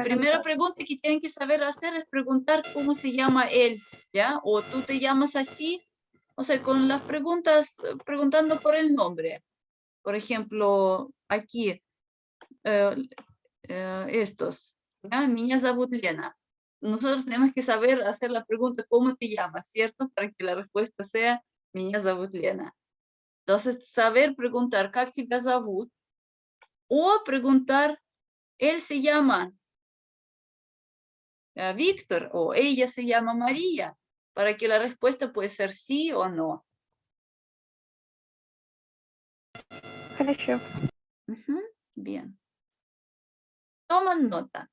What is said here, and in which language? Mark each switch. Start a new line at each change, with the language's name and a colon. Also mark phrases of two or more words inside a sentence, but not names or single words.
Spanish: primera notado. pregunta que tienen que saber hacer es preguntar cómo se llama él, ¿ya? O tú te llamas así, o sea, con las preguntas, preguntando por el nombre. Por ejemplo, aquí, estos, ¿ya?
Russian: Меня зовут Лена.
Spanish: Nosotros tenemos que saber hacer la pregunta, ¿cómo te llamas? ¿Cierto? Para que la respuesta sea,
Russian: Меня зовут Лена.
Spanish: Entonces, saber preguntar,
Russian: ¿как тебя зовут?
Spanish: O preguntar, él se llama Víctor o ella se llama María, para que la respuesta puede ser sí o no.
Russian: Хорошо.
Spanish: Bien. Toman nota.